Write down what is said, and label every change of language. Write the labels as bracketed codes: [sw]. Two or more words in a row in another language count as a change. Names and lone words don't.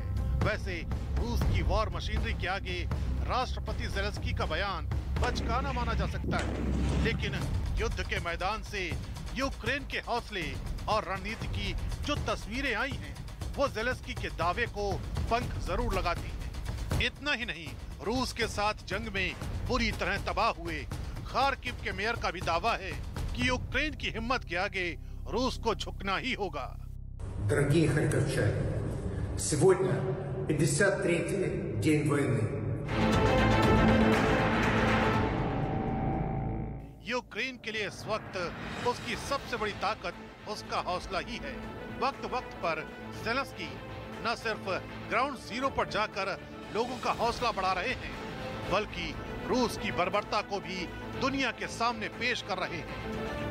[hi] वैसे रूस की वॉर मशीनरी के आगे राष्ट्रपति ज़ेलेंस्की का बयान बचकाना माना जा सकता है, लेकिन युद्ध के मैदान से यूक्रेन के हौसले और रणनीति की जो तस्वीरें आई हैं, वो ज़ेलेंस्की के दावे को पंख जरूर लगाती है। इतना ही नहीं, रूस के साथ जंग में बुरी तरह तबाह हुए खार्किव के मेयर का भी दावा है कि यूक्रेन की हिम्मत के आगे रूस को झुकना ही होगा। [ru] Дорогие харьковчане, сегодня 53-й день वойны. [hi] यूक्रेन के लिए इस वक्त उसकी सबसे बड़ी ताकत उसका हौसला ही है। वक्त वक्त पर ज़ेलेंस्की न सिर्फ ग्राउंड जीरो पर जाकर लोगों का हौसला बढ़ा रहे हैं, बल्कि रूस की बर्बरता को भी दुनिया के सामने पेश कर रहे हैं।